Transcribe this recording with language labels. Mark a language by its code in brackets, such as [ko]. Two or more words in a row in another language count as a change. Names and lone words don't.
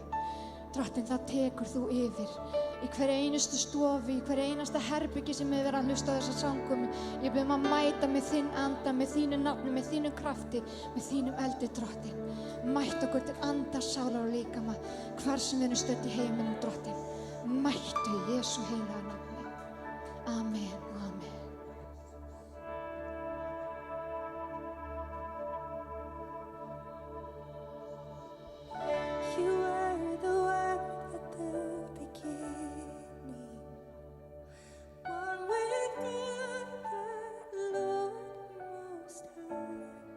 [is] Drottinn, það tekur þú yfir í hver einustu stofu, í hver einasta herbyggi sem hefur verið að hlusta á þessa samkomu. Ég bið að mæta með þinn anda, með þínu nafni, með þínum krafti, með þínum eldi, Drottinn. Mætt okkur til andar, sálar og líkama, hvar sem við erum stödd í heiminum, Drottinn. Mættu í Jesú heilaga nafni. Amen og amen. [en] You were the word at the beginning, one with God, the Lord Most High.